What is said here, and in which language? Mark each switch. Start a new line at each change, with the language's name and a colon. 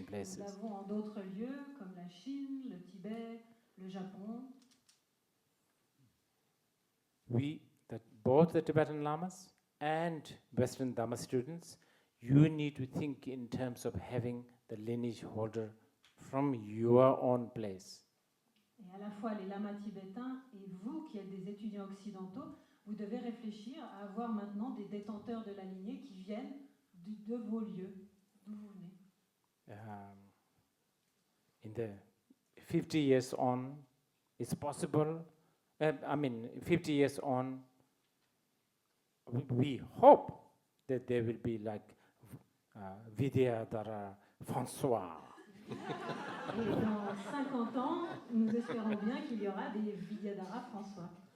French: nous
English: places.
French: l'avons en d'autres lieux comme la Chine, le Tibet, le Japon.
English: Both the Tibetan Lamas and Western Dharma students, you need to think in terms of having the lineage holder from your own place.
French: Et à la fois les lamas tibétains et vous qui êtes des étudiants occidentaux, vous devez réfléchir à avoir maintenant des détenteurs de la lignée qui viennent de vos lieux, d'où vous venez.
English: In the 50 years on, it's possible. 50 years on, we hope that there will be like Vidyadhara François.
French: Et dans 50 ans, nous espérons bien qu'il y aura des Vidyadhara François.